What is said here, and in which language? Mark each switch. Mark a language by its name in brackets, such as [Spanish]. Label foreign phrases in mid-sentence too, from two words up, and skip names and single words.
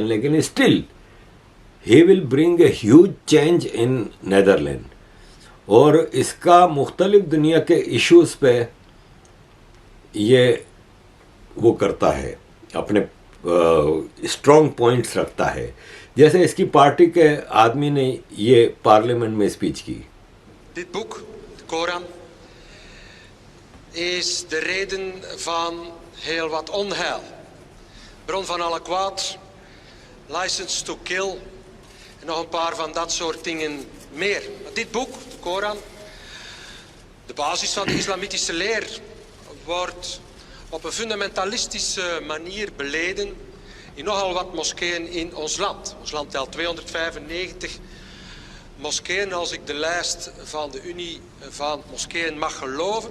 [Hindi] लेकिन [English] still he will bring a huge change in Netherlands, [Hindi] और इसका मुख्तलिफ दुनिया के इश्यूज़ पे ये वो करता है, अपने [English] strong points [Hindi] रखता है। जैसे इसकी पार्टी के आदमी ने ये पार्लियामेंट में स्पीच की। [Dutch] Dit boek, de Koran, is de reden van heel wat onheil. Bron van alle kwaad, [English] license to kill [Dutch] en nog een paar van dat soort dingen meer. Maar dit boek, de Koran, de basis van de islamitische leer, wordt op een fundamentalistische manier beleden in nogal wat moskeeën in ons land. Ons land telt 295 moskeeën, als ik de lijst van de Unie van moskeeën mag geloven.